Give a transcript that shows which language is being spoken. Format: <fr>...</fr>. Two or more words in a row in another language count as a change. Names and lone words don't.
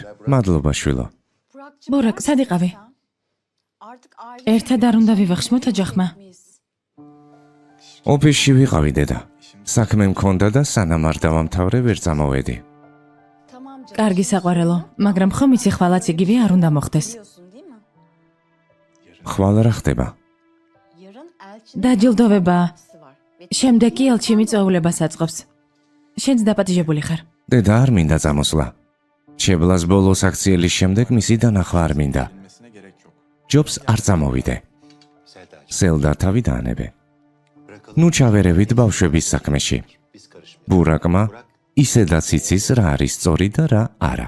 <ka>მადლობა, შვილო. ბურაკ, სად იყავი? ერთად არ უნდა ვივახშმოთ ოჯახმა. ოფისში ვიყავი, დედა. საქმე მქონდა და სანამ არ დავამთავრე ვერ წამოვედი.</ka> <tr>Tamam canım.</tr> <ka>კარგი საყვარელო, მაგრამ ხომ იცი ხვალაც იგივე არ უნდა მოხდეს.</ka> <tr>Biliyorsun değil mi?</tr> <ka>ხვალ რა ხდება?</ka> <tr>Yarın elçinin</tr> <ka>დაჯილდოვება.</ka> <tr>toplantısı var. Ve</tr> <ka>შემდეგ კი ელჩი მიწვეულებას აწყობს. შენც დაპატიჟებული ხარ. დედა არ მინდა წამოსვლა. ჩებლას ბოლოს აქციელის შემდეგ მისი დანახვა არ მინდა.</ka> <tr>Bilmesine gerek yok.</tr> <ka>ჯობს არ წამოვიდე. სელდა თავი დაანებე. ნუ ჩავერევით ბავშვების საქმეში. ბურაკმა ისედაც იცის რა არის სწორი და რა არა.</ka>